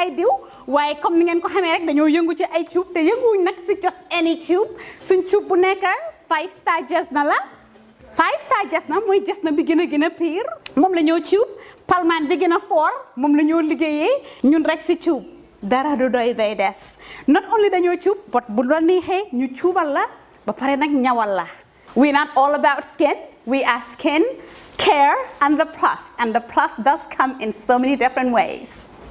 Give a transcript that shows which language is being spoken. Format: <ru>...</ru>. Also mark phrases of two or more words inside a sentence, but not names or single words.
<wo>ay diw waaye comme ni ngeen ko xamee rek dañoo yëngu ci ay tube te yënguwuñ nag ci</wo> <en>just any tube</en> <wo>suñ tube bu nekk 5-star Jotna la 5-star Jotna mooy Jotna bi gën a pire moom la ñoo tube palmaan bi gën a fort moom la ñoo liggéeyee ñun rek ci tube dara du doy day des</wo> <en>not only</en> <wo>dañoo tube but bu la neexee ñu tuubal la ba pare nag ñawal la.</wo> <en>We're not all about skin. We are skin, care, and the plus does come in so many different ways.</en>